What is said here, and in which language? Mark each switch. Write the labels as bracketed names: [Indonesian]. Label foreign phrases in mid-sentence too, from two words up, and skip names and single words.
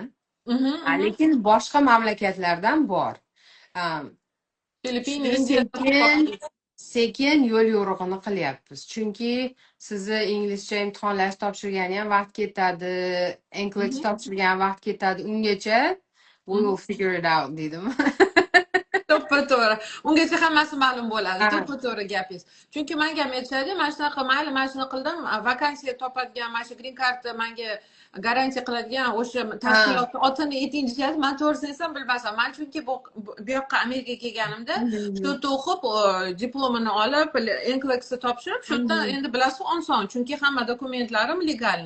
[Uzbek] Lekin boshqa mamlakatlardan bor. Filippin, sekin yo'l yo'rig'ini qilyapmiz. Chunki sizni inglizcha imtihonlash topshirgani ham vaqt ketadi, NCLEX topshirgan vaqt ketadi. Ungacha [English] we will figure it out [Uzbek] dedim. To'g'ri. Ungacha hammasi ma'lum bo'ladi. To'g'ri gapingiz. Chunki menga ham aytishadi, mana shunaqa mayli, mana shuni qildim, vakansiya topadigan, mana shu green karta menga garantiya qiladigan o'sha tashkilotni otini ayting deyishadi. Men to'g'risini aytsam bilmasam. Men chunki bu yoqqa Amerikaga kelganimda shu yerda o'qib, diplomini olib, NCLEXni topshirib, shu yerda endi bilasiz, oson, chunki hamma dokumentlarim legalni.